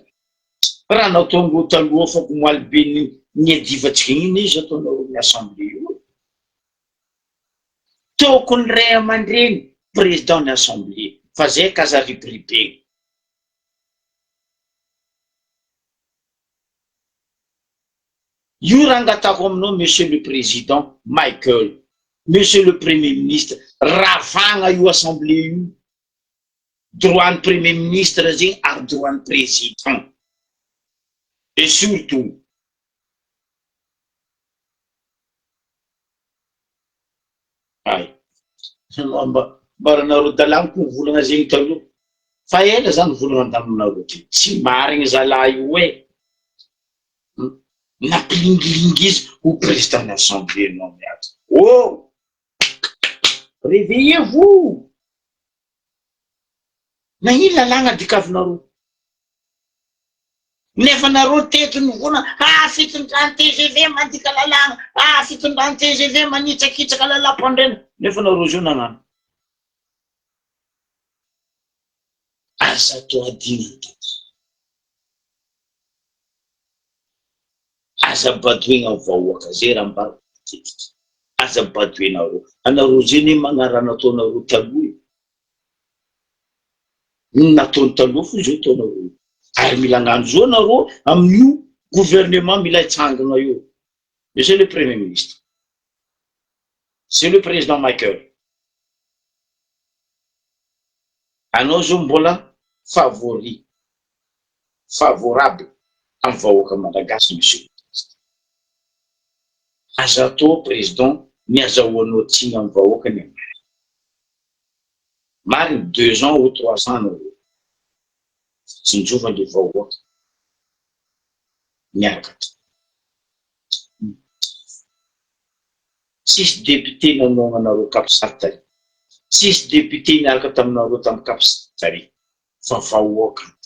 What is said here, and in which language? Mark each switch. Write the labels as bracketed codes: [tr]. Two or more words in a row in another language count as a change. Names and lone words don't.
[mg] Raha nataongo taloha fa komaly be ny adivatsika iny izy ataonareo ny Assemblée io. Tokony ray aman-dreny président ny Assemblée, fa zay kaza ribribeny. Io raha angatako aminao, [fr] monsieur le président Michael, monsieur le premier ministre, [mg] ravagna io Assemblée io. Droit ny [fr] premier ministre [mg] zegny ary droit ny président. [fr] Et surtout, [mg] mbara nareo dalàna koa volagna zegny taloha, fa ela zany volagna andaminareo ty, tsy marigny zalahy io hoe nampilingilingy izy ho [fr] président de l'Assemblée [mg] non miaty. [fr] Oh, réveillez-vous! [mg] Na ino lalàna dikavinareo? Nefa nareo tetiny vona, fitondrany TGV mandika lalàna, fitondrany TGV manitsakitsaka lalam-pandrena. Nefa nareo zio nanano. Asa to adina to. Aza badoigna amin'ny vahoaka zay raha mbara tetika. Aza badoinareo. Anareo zay ne magnara nataonareo taloha. Nataony taloha fo zao ataonareo. Ary mila ngano zao nareo amin'io gouvernement mila hitsangana io. [fr] Monsieur le premier ministre, c'est le président Michael, [mg] anao zao mbola favorable amin'ny vahoaka Malagasy, [fr] monsieur le président. [mg] Aza atao président ny azahoanao tsiny amin'ny vahoaka ny mariny [fr] 2 ans ou 3 ans [mg] anao tsinjova le vahoaka miaraka. [fr] Six députés [mg] nanao anareo Kapisary, 6 députés miaraka taminareo tamin'ny Kapisary, fa vahoaka.